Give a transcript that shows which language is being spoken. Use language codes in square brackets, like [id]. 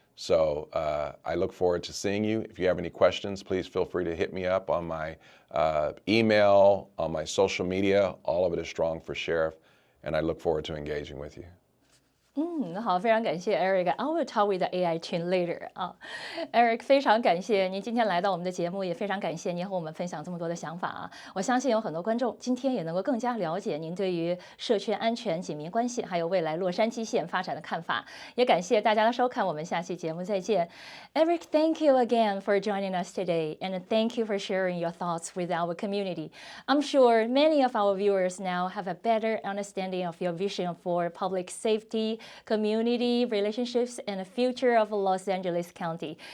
[en] So I look forward to seeing you. If you have any questions, please feel free to hit me up on my email, on my social media. All of it is Strong for Sheriff, and I look forward to engaging with you. [zh] 好，非常感谢 Eric. [en] I will talk with the AI twin later. [zh] Eric, 非常感谢您今天来到我们的节目，也非常感谢您和我们分享这么多的想法啊！我相信有很多观众今天也能够更加了解您对于社区安全、警民关系，还有未来洛杉矶县发展的看法。也感谢大家的收看，我们下期节目再见。 [en] Eric, thank you again for joining us today, and thank you for sharing your thoughts with our community. I'm sure many of our viewers now have a better understanding of your vision for public safety, community relationships, and the future of Los Angeles County.